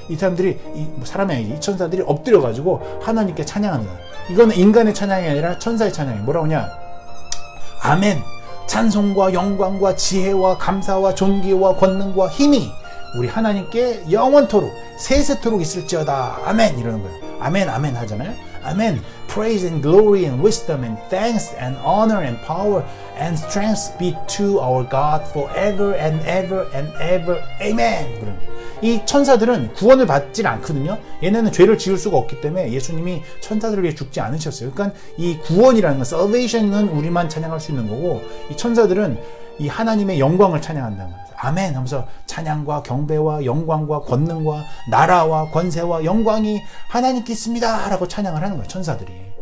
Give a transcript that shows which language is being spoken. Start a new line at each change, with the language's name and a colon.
Korean: 이 사람들이, 사람이 아니지, 이 천사들이 엎드려가지고 하나님께 찬양하는 거예요. 이거는 인간의 찬양이 아니라 천사의 찬양이에요. 뭐라고 하냐? 아멘! 찬송과 영광과 지혜와 감사와 존귀와 권능과 힘이 우리 하나님께 영원토록 세세토록 있을지어다. 아멘! 이러는 거예요. 아멘, 아멘 하잖아요. 아멘.
English: Praise and glory and wisdom and thanks and honor and power and strength be to our God forever and ever and ever. Amen.
Korean: 이 천사들은 구원을 받질 않거든요. 얘네는 죄를 지을 수가 없기 때문에 예수님이 천사들을 위해 죽지 않으셨어요. 그러니까 이 구원이라는 건, salvation은 우리만 찬양할 수 있는 거고, 이 천사들은 이 하나님의 영광을 찬양한다는 거예요. 아멘 하면서 찬양과 경배와 영광과 권능과 나라와 권세와 영광이 하나님께 있습니다 라고 찬양을 하는 거예요, 천사들이.